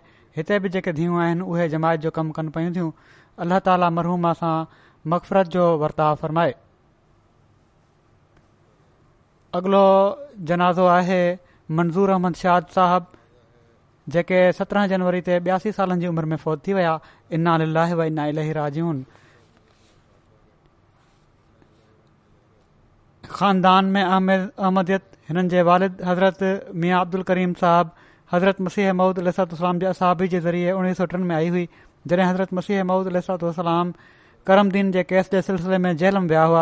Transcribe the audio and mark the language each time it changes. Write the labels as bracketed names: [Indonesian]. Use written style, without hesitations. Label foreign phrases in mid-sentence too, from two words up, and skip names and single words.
[Sindhi] हिते बि जेके धीअरूं आहिनि उहे जमायत जो कमु कनि पयूं थियूं। अल्लाह ताला मरहूमा सां मग़फ़िरत जो वर्ताव फ़रमाए। अॻिलो जनाज़ो आहे मंज़ूर अहमद शाद साहब, जेके 17 जनवरी ते 82 सालनि जी उमिरि में फ़ौत थी विया। [Arabic] إنا لله وإنا إليه راجعون. [Sindhi] ख़ानदान में अहमदियत हिननि जे वालिद हज़रत मियाँ अब्दुल करीम साहब हज़रत मसीह मऊद अलैहिस्सलाम जे असहाबी जे ज़रिए 1903 में आई हुई। जॾहिं हज़रत मसीह मऊद अलैहिस्सलाम करमदीन जे केस जे सिलसिले में जेल में विया हुआ।